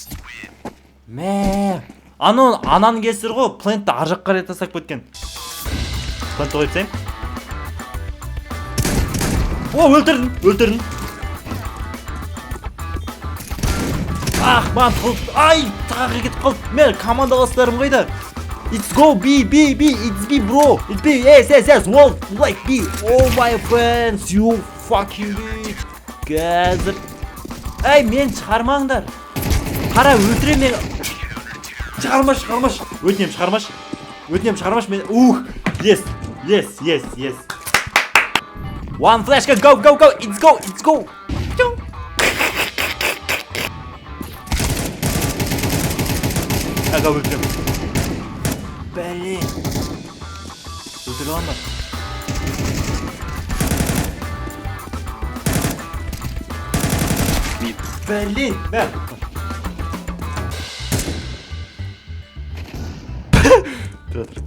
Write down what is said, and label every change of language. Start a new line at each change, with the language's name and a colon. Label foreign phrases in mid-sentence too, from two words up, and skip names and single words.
Kazakh: Ананы кесір ғой, плентті аржақ қарай тастап кеткен. Плентті қойып сайым. Өлтірдің! Маған тұқылды. Тағы кетіп қалды. Мен командаластарым қайда?
English: It's go B, it's B, bro. It's B, yes, wall, like B. Oh my friends, you fucking bitch.
Kazakh: Қазір. Мен шығармаңдар. Қара, өлтірем мен. Шығармаш. Өтінем шығармаш мен. Yes.
English: One flashka, go, it's go.
Kazakh: Ага, өлтірем. Блин. Өлтіре аламын. Блин, бәр. Тұра.